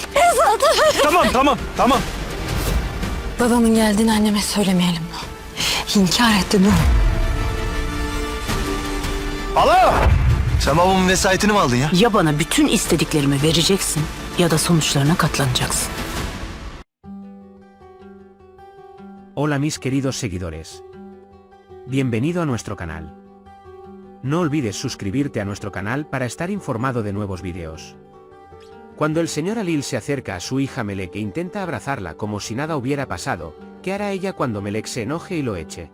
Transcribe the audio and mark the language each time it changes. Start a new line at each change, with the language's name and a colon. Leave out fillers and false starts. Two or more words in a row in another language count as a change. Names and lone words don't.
Turkish: Tamam. Babamın geldiğini anneme söylemeyelim. İnkar etti Nuh. Sen babamın vesayetini mi aldın ya? Ya bana bütün istediklerimi vereceksin ya da sonuçlarına katlanacaksın.
Spanish: Hola mis queridos seguidores. Bienvenido a nuestro canal. No olvides suscribirte a nuestro canal para estar informado de nuevos vídeos. Cuando el señor Alil se acerca a su hija Melek e intenta abrazarla como si nada hubiera pasado, ¿qué hará ella cuando Melek se enoje y lo eche?